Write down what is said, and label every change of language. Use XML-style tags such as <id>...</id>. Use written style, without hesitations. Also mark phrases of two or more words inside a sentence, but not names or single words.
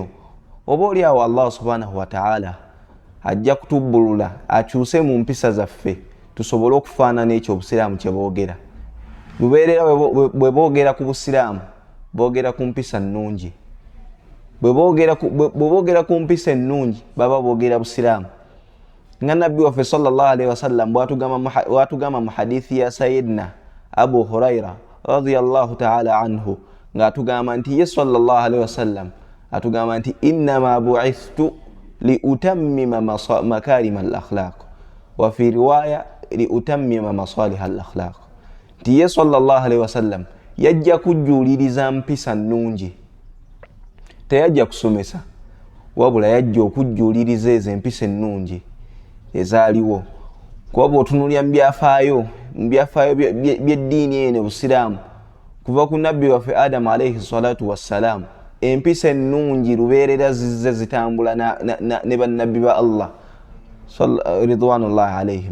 <lg>Oba oliawo Allah</lg> <ar>سبحانه وتعالى</ar> <lg>ajja kutubbulula akyuse mu mpisa zaffe tusobole okufaanana ekyo obusiraamu kye boogera. Lubeerera bwe boogera ku busiraamu boogera ku mpisa nnungi, bwe boogera ku mpisa ennungi baba boogera busiraamu. Nga Nabbi waffe</lg> <ar>صلى الله عليه وسلم</ar> <lg>bwatugamba mu hadithi ya Sayyidina Abu Huraira</lg> <ar>رضي الله تعالى عنه</ar> <lg>nga atugamba nti ye</lg> <ar>صلى الله عليه وسلم</ar> <lg>atugamba nti</lg> <ar>إنما بعثت لأتمم مكارم الأخلاق وفي رواية لأتمم صالح الأخلاق.</ar> <lg>Nti ye</lg> <ar>صلى الله عليه وسلم</ar> <lg>yajja kujuliriza mpisa nnungi, teyajja kusomesa wabula yajja okujuliriza ezo empisa ennungi ezaaliwo. Kuba bw'otunuulira mu byafaayo by'eddiini eno Busiraamu kuva ku nabbi waffe Adamu</lg> <ar>عليه الصلاة والسلام,</ar> <lg>empisa ennungi lubeerera zizze zitambula ne bannabbi ba Allah</lg> <ar>رضوان الله عليهم.</ar>